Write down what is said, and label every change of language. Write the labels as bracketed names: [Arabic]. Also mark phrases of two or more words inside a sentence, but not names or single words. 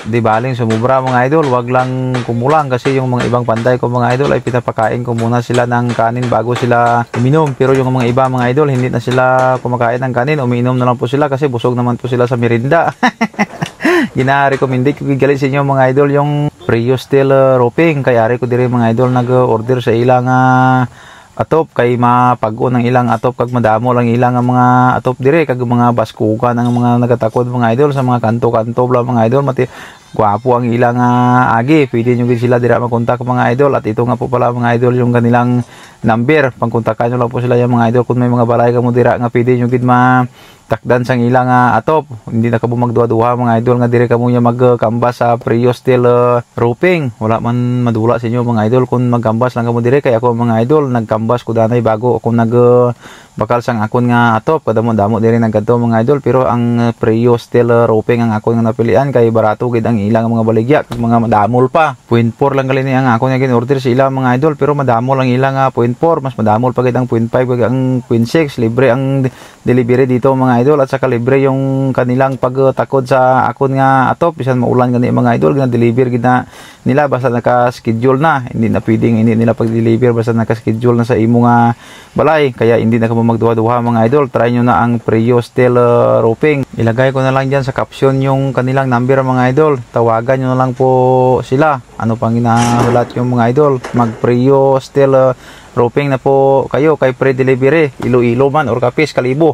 [Filipino] Di baling sumubra mga idol, wag lang kumulang kasi yung mga ibang panday ko mga idol ay pinapakain ko muna sila ng kanin bago sila uminom. Pero yung mga iba mga idol hindi na sila kumakain ng kanin, umiinom na lang po sila kasi busog naman po sila sa merinda. [Hiligaynon] Gina-recommend ko gigalit sa inyo mga idol yung Prio Steel roofing kaya ari ko dire mga idol nag-order sa ilang atop kay mapag-o ng ilang atop kag madamo lang ilang mga atop dire kag mga baskuka ng mga nagatakod mga idol sa mga kanto-kanto bla mga idol gwapo ang ilang agi. [Filipino] Pwede nyo sila dira makontak mga idol at ito nga po pala mga idol yung kanilang number. Pangkontakan nyo lang po sila yung mga idol [Hiligaynon] kung may mga balay ka mo dira nga pwede nyo takdan sang ilang atop. [Filipino] Hindi na [Hiligaynon] ka magduha-duha mga idol nga dire ka mo magkambas sa Prio Steel roofing. Wala man madula sa inyo mga idol kung magkambas lang ka mo dire kay ako mga idol nagkambas ko danay bago ako bakal sang akon nga atop kadamo-damo dire nagkadto mga idol pero ang Prio Steel roofing ang akon nga napilian kay barato gid ang ilang mga baligya kag mga madamol pa 0.4 lang gali ang akon nga gin-order sa ilang mga idol pero madamol ang ilang 0.4 mas madamol pa gid ang 0.5 kag ang 0.6 libre ang delivery dito mga idol [Filipino] at saka libre yung kanilang [Hiligaynon] pagtakod sa akon nga atop bisan maulan gani mga idol gina-deliver gid na nila basta naka-schedule na [Filipino] hindi na pwedeng hindi nila pag-deliver [Hiligaynon] basta naka-schedule na sa imo nga balay kaya [Filipino] hindi na [Hiligaynon] ka magduha-duha mga idol. Try nyo na ang Prio Steel roofing. Ilagay ko na lang dyan sa caption yung kanilang number mga idol. Tawagan nyo na lang po sila. Ano pang inahulat yung mga idol. Mag Prio Steel roofing na po kayo kay pre-delivery. Iloilo man or Capiz, Kalibo.